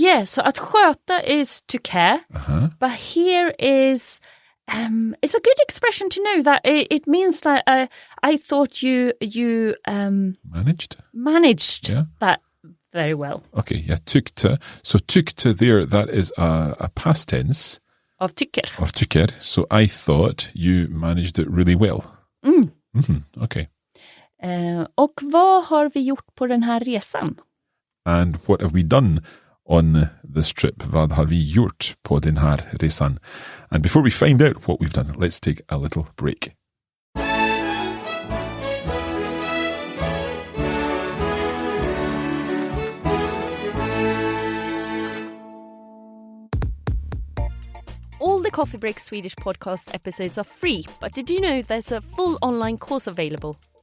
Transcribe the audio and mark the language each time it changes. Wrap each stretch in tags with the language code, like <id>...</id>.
<en>Yeah, so att sköta is to care, but here is it's a good expression to know that it means that I thought you managed that very well. Okay, yeah, tyckte. So tyckte there, that is a past tense.</en> <sv>Av tycker.</sv> <en>Of tycker. So I thought you managed it really well. Okay.</en> <sv>Och vad har vi gjort på den här resan?</sv> <en>And what have we done on this trip?</en> <sv>Vad har vi gjort på den här resan?</sv> <en>And before we find out what we've done, let's take a little break. All the Coffee Break Swedish podcast episodes are free, but did you know there's a full online course available?</en>